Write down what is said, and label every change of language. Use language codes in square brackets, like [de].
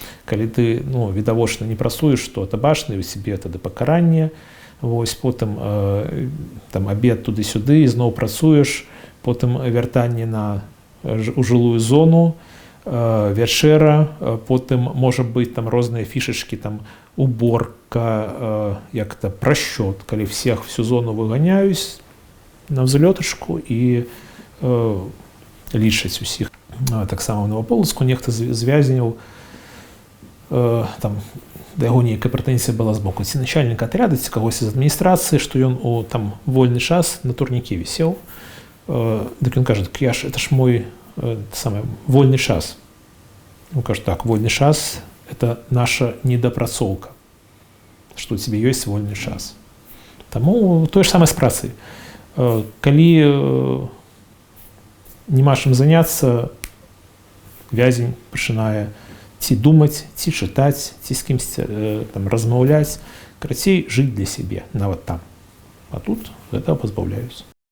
[be] Калі ты відавочна не працуеш, то табачна, і у себе тады пакаранне, потым там абед туды-сюды, і зноў працуеш, потым вяртанне у жылую зону, вячэра, потым можа быць там розныя фішачкі, там уборка, як-то прасчёт, калі всех всю зону выганяюць на взлётачку і лічаць усіх. Таксама ў Новополоцку нехта з вязняў, там да яго нейкая прэтэнзія была з боку ці начальніка атряда, ці кагось з адміністрацыі, што ён у там вольны час на турніке вісеў. [ru] Так он кажет, это ж мой вольный час. Он кажет, так, вольный час – это наша недопрацоўка, что у тебя есть вольный час. Тому то же самое с працей. [be] Калі нема чым заняцца, вязень пачынае ці думаць, ці чытаць, ці з кімсьці там размаўляць, карацей, жыць для сябе, нават там. А тут гэтага пазбаўляюць.